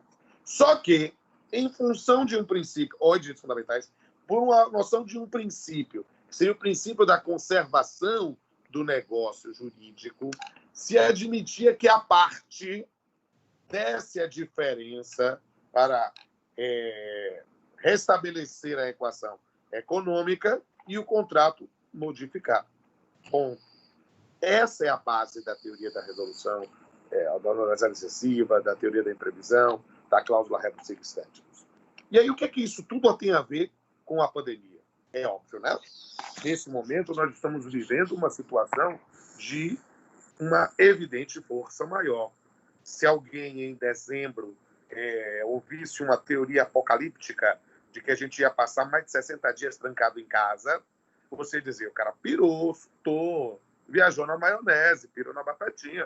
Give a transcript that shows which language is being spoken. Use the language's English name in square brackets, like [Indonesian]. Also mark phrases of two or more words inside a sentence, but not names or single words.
[Portuguese] Só que, em função de um princípio, ou de direitos fundamentais, por uma noção de um princípio, que seria o princípio da conservação do negócio jurídico, se admitia que a parte desse a diferença para restabelecer a equação econômica e o contrato modificar. Bom, essa é a base da teoria da resolução, da onerosidade excessiva, da teoria da imprevisão, da cláusula [Latin] rebus sic stantibus. [Portuguese] E aí, o que é que isso tudo tem a ver com a pandemia? É óbvio, né? Nesse momento, nós estamos vivendo uma situação de uma evidente força maior. Se alguém, em dezembro, ouvisse uma teoria apocalíptica de que a gente ia passar mais de 60 dias trancado em casa, você dizia, o cara pirou, surtou, viajou na maionese, pirou na batatinha.